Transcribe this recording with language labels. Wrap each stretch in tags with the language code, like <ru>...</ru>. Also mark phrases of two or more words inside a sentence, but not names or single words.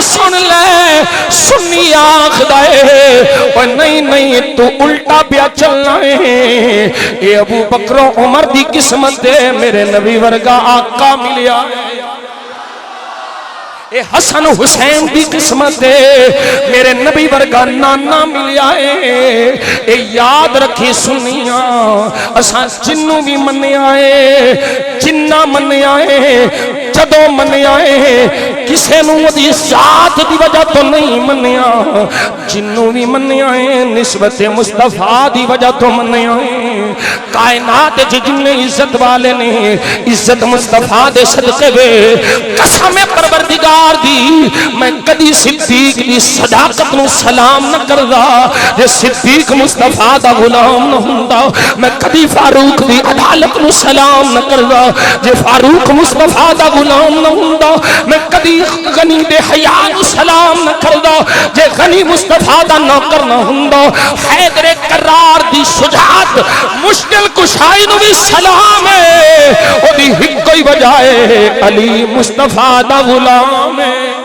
<pa>سن لے سنی آخدا ہے او نہیں تو الٹا پیا چلنا ہے اے ابو بکر و عمر دی قسمت ہے میرے نبی ورگا آقا ملیا اے حسن حسین دی قسمت ہے میرے نبی ورگا نانا ملیا ہے اے یاد رکھی سنیاں اساں جنوں بھی منیا ہے جنہ منیا ہے جدوں منیا ہے کسے نوں دی ذات دی وجہ تو نہیں منیا جنوں بھی منیا ہے نسبت مصطفیٰ دی وجہ تو منیا ہے کائنات جن عزت والے نے عزت مصطفیٰ دے صدقے وے قسم پروردگار دی میں کدی صدیق دی صداقت نو سلام نہ کردا جے صدیق مصطفیٰ دا غلام نہ ہوندا میں کدی فاروق دی عدالت نو سلام نہ کردا جے فاروق مصطفیٰ دا غلام نہ ہوندا میں کدی غنی دے حیا نو سلام نہ کردا جے غنی مصطفیٰ دا نوکر نہ ہوندا حیدر کرار دی شجاعت مشکل کشائی نو بھی سلام ہے او دی ہک کوئی وجہ ہے علی مصطفیٰ دا غلام ہے</pa>